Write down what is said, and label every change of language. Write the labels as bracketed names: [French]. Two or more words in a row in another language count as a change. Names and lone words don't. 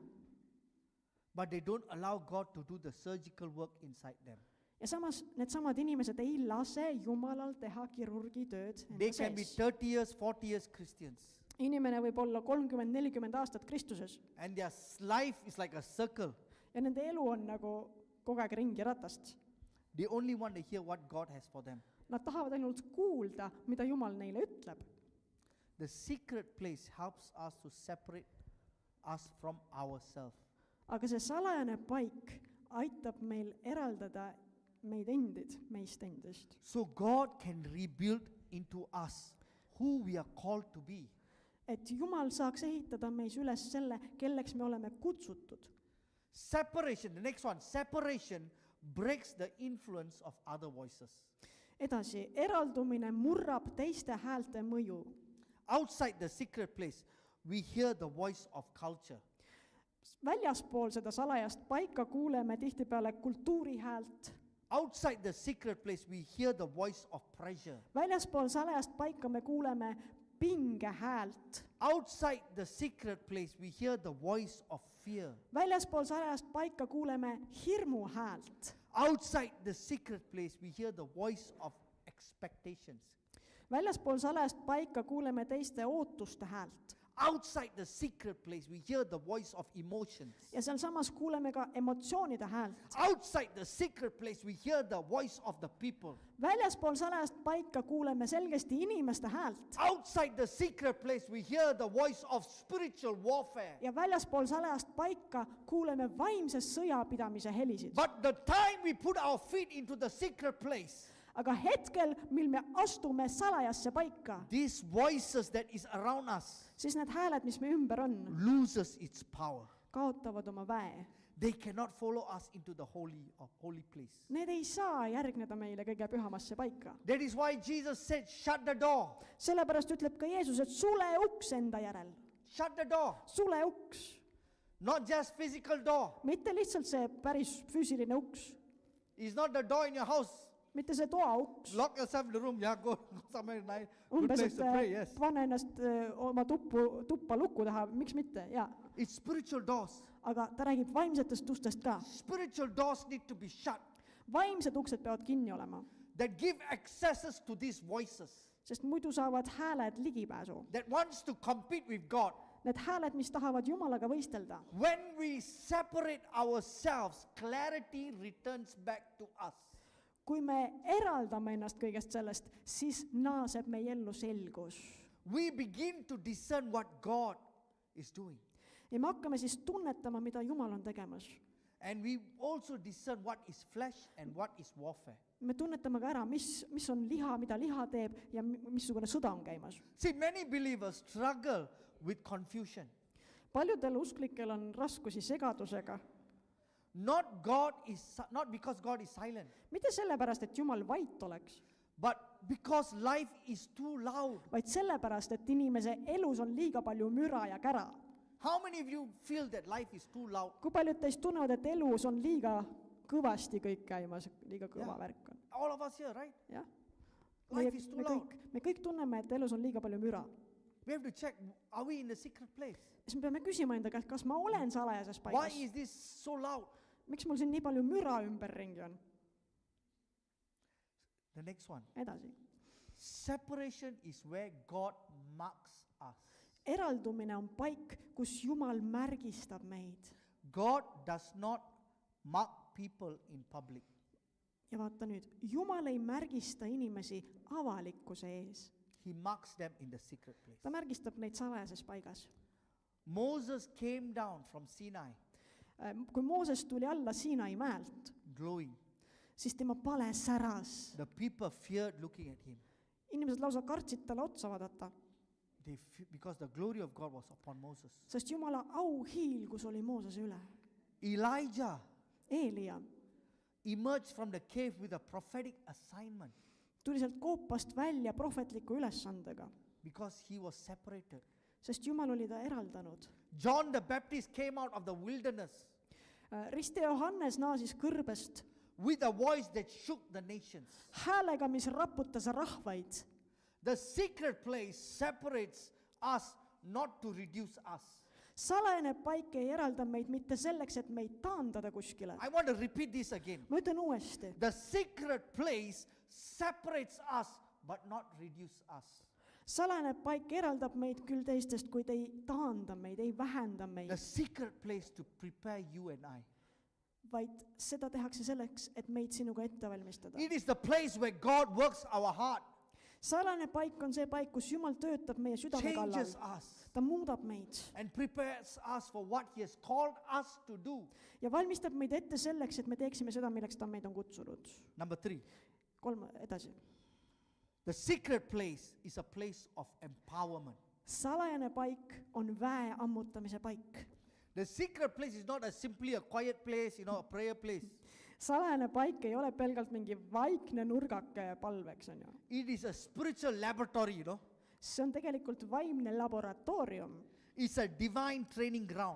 [English] But they don't allow God to do the surgical work inside them. [Estonian] Ja samas needsamad inimesed ei lase Jumalal teha kirurgi tööd [English] They [Estonian] enda [English] can be [Estonian] sees. [English] 30 years, 40 years Christians. [Estonian] Inimene võib olla 30-40 aastat Kristuses [English] And their life is like a circle. [Estonian] ja nende elu on nagu kogu aeg ringi ratast. [English] They only want to hear what God has for them. [Estonian] Nad tahavad ainult kuulda, mida Jumal neile ütleb. [English] The secret place helps us to separate us from ourselves. [Estonian] Aga see salajane paik aitab meil eraldada meid endid meist endist. [English] So God can rebuild into us who we are called to be. [Estonian] Et Jumal saaks ehitada meis üles selle, kelleks me oleme kutsutud. [English] Separation, the next one, separation breaks the influence of other voices. [Estonian] Edasi, eraldumine murrab teiste häälte mõju. [English] Outside the secret place, we hear the voice of culture. [Estonian] Väljaspool seda salajast paika kuuleme tihtipeale kultuuri häält. [English] Outside the secret place, we hear the voice of pressure. [Estonian] Väljaspool salajast paika me kuuleme pinge häält. [English] Outside the secret place, we hear the voice of fear. [Estonian] Väljaspool salajast paika kuuleme hirmu häält. [English] Outside the secret place, we hear the voice of expectations. [Estonian] Väljaspool salajast paika kuuleme teiste ootuste häält. [English] Outside the secret place, we hear the voice of emotions. [Estonian] Ja seal samas kuuleme ka emotsioonide häält. [English] Outside the secret place, we hear the voice of the people. [Estonian] Väljaspool salajast paika kuuleme selgesti inimeste häält. [English] Outside the secret place, we hear the voice of spiritual warfare. [Estonian] Ja väljaspool salajast paika kuuleme vaimse sõjapidamise helisid. [English] But the time we put our feet into the secret place, [Estonian] Aga hetkel, mil me astume salajasse paika, [English] these voices that is around us [Estonian] siis need hääled, mis me ümber on, [English] loses its power. [Estonian] kaotavad oma väe. [English] They cannot follow us into the holy place. [Estonian] Need ei saa järgneda meile kõige pühamasse paika. [English] That is why Jesus said, shut the door. [Estonian] Sellepärast ütleb ka Jeesus, et sule uks enda järel. [English] Shut the door. [Estonian] Sule uks. [English] Not just physical door. [Estonian] Mitte lihtsalt see päris füüsiline uks. [English] It's not the door in your house. [Estonian] Mitte see toa uks. [English] Lock yourself in the room. Yeah, go somewhere nice. Good [Estonian] Umbes, [English] place to pray, yes. [Estonian] Pane ennast oma tuppa luku taha, miks mitte, jaa. [English] It's spiritual doors. [Estonian] Aga ta räägib vaimsetest ustest ka. [English] Spiritual doors need to be shut. [Estonian] Vaimsed uksed peavad kinni olema, [English] That give accesses to these voices. [Estonian] sest muidu saavad hääled ligipääsu. [English] That wants to compete with God. [Estonian] Need hääled, mis tahavad Jumalaga võistelda. [English] When we separate ourselves, clarity returns back to us. [Estonian] Kui me eraldame ennast kõigest sellest, siis naaseb meie ellu selgus. [English] We begin to discern what God is doing. [Estonian] Ja me hakkame siis tunnetama, mida Jumal on tegemas. [English] And we also discern what is flesh and what is warfare. [Estonian] Me tunnetame ka ära, mis on liha, mida liha teeb ja missugune sõda on käimas. [English] See, many believers struggle with confusion. [Estonian] Paljudel usklikel on raskusi segadusega. [English] Not because God is silent, [Estonian] Mitte sellepärast, et Jumal vait oleks, [English] but because life is too loud. [Estonian] vaid sellepärast, et inimese elus on liiga palju müra ja kära. [English] How many of you feel that life is too loud? [Estonian] Kui paljud teist tunnevad, et elus on liiga kõvasti kõik käimas, liiga kõva värk on? [English] All of us here, right? [Estonian] Jah. [English] Life is too loud. [Estonian] Me kõik tunneme, et elus on liiga palju müra. [English] We have to check, are we in the secret place? [Estonian] Siis me peame küsima enda käest, kas ma olen salajases [English] Why [Estonian] paigas? [English] is this so loud? [Estonian] Miks mul siin nii palju müra ümberringi on? [English] The next one. [Estonian] Edasi. [English] Separation is where God marks us. [Estonian] Eraldumine on paik, kus Jumal märgistab meid. [English] God does not mark people in public. [Estonian] Ja vaata nüüd, Jumal ei märgista inimesi avalikkuse ees. [English] He marks them in the secret place. [Estonian] Ta märgistab neid salajases paigas. [English] Moses came down from Sinai, [Estonian] Kui Mooses tuli alla Siinai mäelt, [English] glowing. [Estonian] siis tema pale säras. [English] The people feared looking at him. [Estonian] Inimesed lausa kartsid talle otsa vaadata, [English] Because the glory of God was upon Moses. [Estonian] sest Jumala auhiilgus oli Moosese üle. [English] Elijah [Estonian] Eelia [English] emerged from the cave with a prophetic assignment [Estonian] tuli sealt koopast välja prohvetliku ülesandega, [English] because he was separated. [Estonian] sest Jumal oli ta eraldanud. [English] John the Baptist came out of the wilderness [Estonian] Riste Johannes naasis kõrbest [English] with a voice that shook the nations. [Estonian] häälega, mis raputas rahvaid. [English] The secret place separates us not to reduce us. [Estonian] Salajane paik ei eralda meid mitte selleks, et meid taandada kuskile. [English] I want to repeat this again. [Estonian] Ma ütlen uuesti. [English] The secret place separates us but not reduce us. [Estonian] Salajane paik eraldab meid küll teistest, kuid ei taanda meid, ei vähenda meid. [English] The secret place to prepare you and I. [Estonian] vaid seda tehakse selleks, et meid sinuga ette valmistada. [English] It is the place where God works our heart, [Estonian] Salane paik on see paik, kus Jumal töötab meie südame kallal. [English] changes us, [Estonian] Ta muudab meid [English] and prepares us for what He has called us to do. [Estonian] ja valmistab meid ette selleks, et me teeksime seda, milleks ta meid on kutsunud. [English] Number 3, [Estonian] 3 edasi. [English] the secret place is a place of empowerment. [Estonian] Salajane paik on väe ammutamise paik. [English] The secret place is not simply a quiet place, a prayer place. [Estonian] Salajane paik ei ole pelgalt mingi vaikne nurgake palveks, on ju. [English] It is a spiritual laboratory, [Estonian] See on tegelikult vaimne laboratoorium. [English] It's a divine training ground.